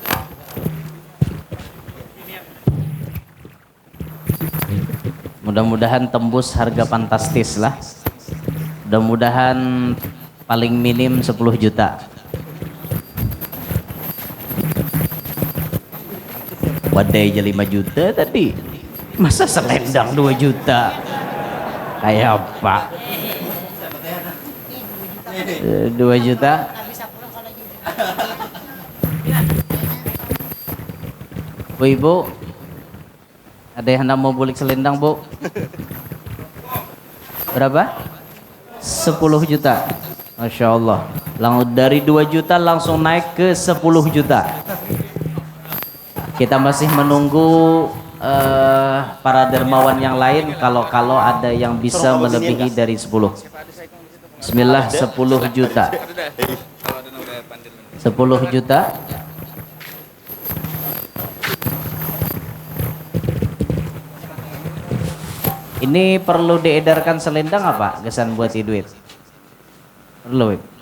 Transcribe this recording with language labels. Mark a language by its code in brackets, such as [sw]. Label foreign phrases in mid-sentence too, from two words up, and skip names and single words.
[id] Mudah-mudahan tembus harga fantastis lah. Mudah-mudahan paling minim 10 juta. Wadai aja 5 juta tadi. Masa selendang 2 juta? Kayak apa? 2 juta. Bu Ibu, ada yang hendak mau bulik selendang, Bu? Berapa? 10 juta. Masya Allah. Dari 2 juta langsung naik ke 10 juta. Kita masih menunggu para dermawan yang lain kalau ada yang bisa melebihi dari 10. Bismillah, 10 juta. 10 juta. Ini perlu diedarkan selendang apa? Gesan buat duit. Perlu.